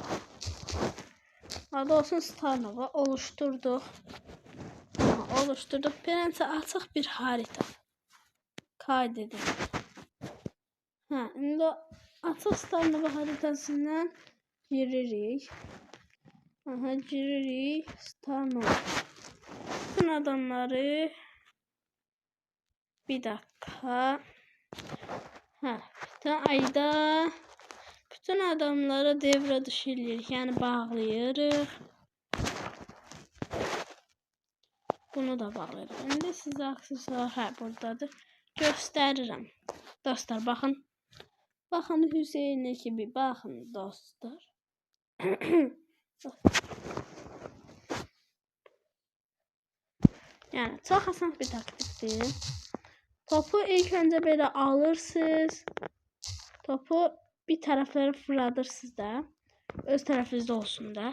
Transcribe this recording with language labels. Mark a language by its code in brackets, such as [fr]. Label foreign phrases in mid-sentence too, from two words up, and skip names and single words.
[az] Adı olsun Star Nova. Oluşturduq. Oluşturduq. Beləncə açıq bir harita. [tr] Kaydedin. [az] İndi açıq Star Nova haritasından giririk. Giririk Star Nova. Bütün adamları bir dakika. Bütün ayda bütün adamları [tr] devre dışı [az] edirik. Yani bağlayırıq. Bunu da bağlayırıq. İndi sizə aksesuar buradadır. Göstərirəm. Dostlar baxın. Baxın Hüseyin ekibi. Baxın dostlar. [tr] Yani çok asan bir taktikdir. Topu ilk önce böyle alırsınız. Topu bir taraflara fırlatırsınız da. Öz tarafınızda olsun da.